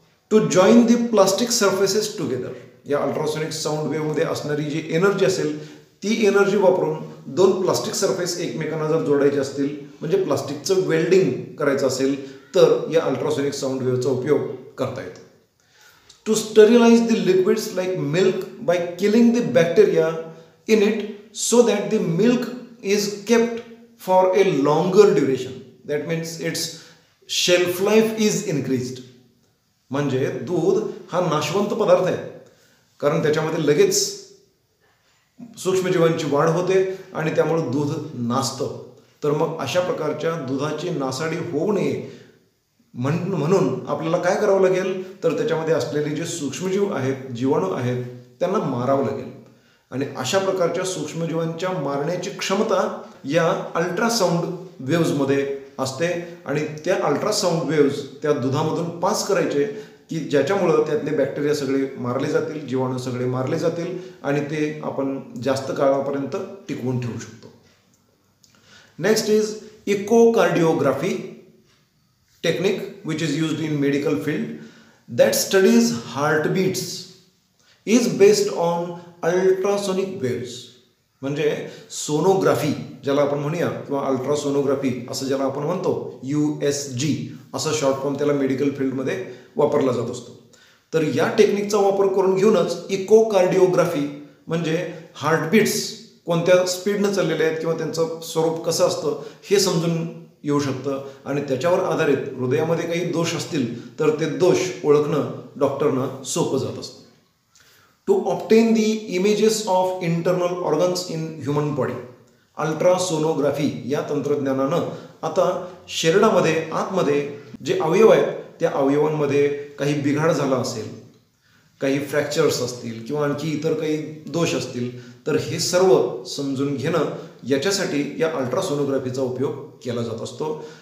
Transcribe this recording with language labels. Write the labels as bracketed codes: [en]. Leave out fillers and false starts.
[en] To join the plastic surfaces together. [mr] या ultrasonic sound वेव्हमध्ये असणारी जी एनर्जी असेल ती एनर्जी वापरून 2 प्लास्टिक सरफेस एकमेकांना जर जोडायचे असतील, म्हणजे प्लास्टिकचं वेल्डिंग करायचं असेल, तर या अल्ट्रासोनिक साऊंड वेव्हचा उपयोग करता येतो. [en] To sterilise the liquids like milk by killing the bacteria in it so that the milk is kept for a longer duration. That means its shelf life is increased. [mr] म्हणजे दूध हा नाशवंत पदार्थ आहे, कारण त्याच्यामध्ये लगेच सूक्ष्मजीवांची वाढ होते आणि त्यामुळे दूध नासतं. तर मग अशा प्रकारच्या दुधाची नासाडी होऊ नये म्हणून आपल्याला काय करावं लागेल, तर त्याच्यामध्ये असलेले जे सूक्ष्मजीव आहेत, जीवाणू आहेत, त्यांना मारावं लागेल. आणि अशा प्रकारच्या सूक्ष्मजीवांच्या मारण्याची क्षमता या अल्ट्रासाऊंड वेव्हजमध्ये असते आणि त्या अल्ट्रासाऊंड वेव्हज त्या दुधामधून पास करायचे की ज्याच्यामुळं त्यातले बॅक्टेरिया सगळे मारले जातील, जीवाणू सगळे मारले जातील आणि ते आपण जास्त काळापर्यंत टिकवून ठेवू शकतो. [en] Next is echocardiography technique which is used in medical field that studies heartbeats is based on ultrasonic waves. [mr] म्हणजे सोनोग्राफी ज्याला आपण म्हणूया किंवा अल्ट्रासोनोग्राफी असं ज्याला आपण म्हणतो, USG असं शॉर्ट फॉर्म त्याला मेडिकल फील्डमध्ये वापरला जात असतो. तर या टेक्निकचा वापर करून घेऊनच इकोकार्डिओग्राफी म्हणजे हार्टबीट्स कोणत्या स्पीडनं चाललेले आहेत किंवा त्यांचं स्वरूप कसं असतं हे समजून येऊ शकतं आणि त्याच्यावर आधारित हृदयामध्ये काही दोष असतील तर ते दोष ओळखणं डॉक्टरना सोपं जात असतं. [en] To obtain the images of internal organs in human body. [mr] Ultrasonography या तंत्रज्ञानानं आता शरीरामध्ये आतमध्ये जे अवयव आहेत त्या अवयवांमध्ये काही बिघाड झाला असेल, काही फ्रॅक्चर्स असतील किंवा आणखी इतर काही दोष असतील, तर हे सर्व समजून घेणं याच्यासाठी या अल्ट्रासोनोग्राफीचा उपयोग केला जात असतो.